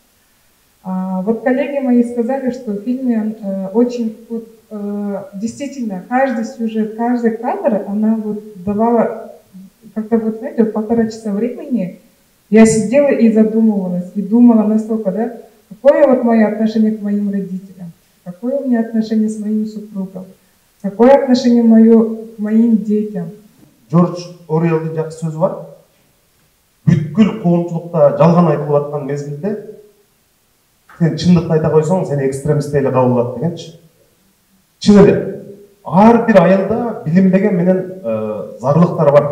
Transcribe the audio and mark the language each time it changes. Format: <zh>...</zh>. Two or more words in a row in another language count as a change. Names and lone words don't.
<ru>Вот коллеги мои сказали, что в фильме очень действительно каждый сюжет, каждый кадр, она вот давала как-то вот, знаете, 1,5 часа времени. Я сидела и задумывалась, и думала настолько, да, какое вот мое отношение к моим родителям, какое у меня отношение с моим супругом, какое отношение мое к моим детям.</ru> <ky>Джордж Оруэллдин жакшы сөзү бар. Бүткүл коомчулукта жалган айтылып аткан мезгилде сен чындыкты айта койсоң, сени экстремист эле кабыл алат дегенчи. Чын эле. Ар бир айылда билинбеген менен зарлыктар бар.</ky>